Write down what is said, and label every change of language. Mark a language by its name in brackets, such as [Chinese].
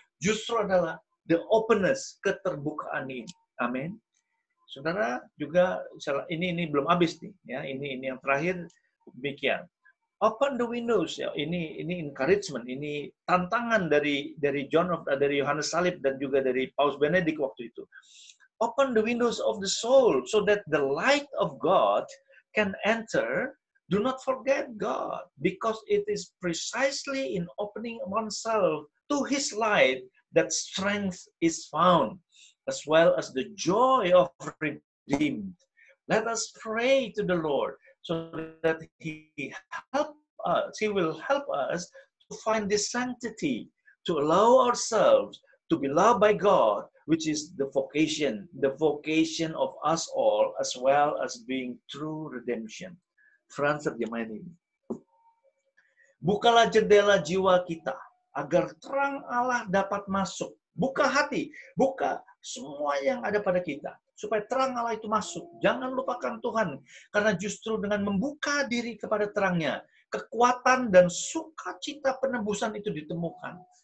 [Indonesian] Justru adalah [English] the openness, [Indonesian] keterbukaan ini. Amin. Saudara juga ini belum habis nih ya. Ini yang terakhir demikian. [English] Open the windows [Indonesian] ya. Ini encouragement, ini tantangan dari Yohanes Salib dan juga dari Paus Benedict waktu itu. [English] Open the windows of the soul so that the light of God can enter. Do not forget God, because it is precisely in opening oneself to His light that strength is found, as well as the joy of redeemed. Let us pray to the Lord so that He will help us to find this sanctity, to allow ourselves to be loved by God, which is the vocation of us all, as well as being true redemption. [Indonesian] Friends, terjemahan ini. Bukalah jendela jiwa kita, agar terang Allah dapat masuk. Buka hati, buka semua yang ada pada kita, supaya terang Allah itu masuk. Jangan lupakan Tuhan, karena justru dengan membuka diri kepada terangnya, kekuatan dan sukacita penebusan itu ditemukan.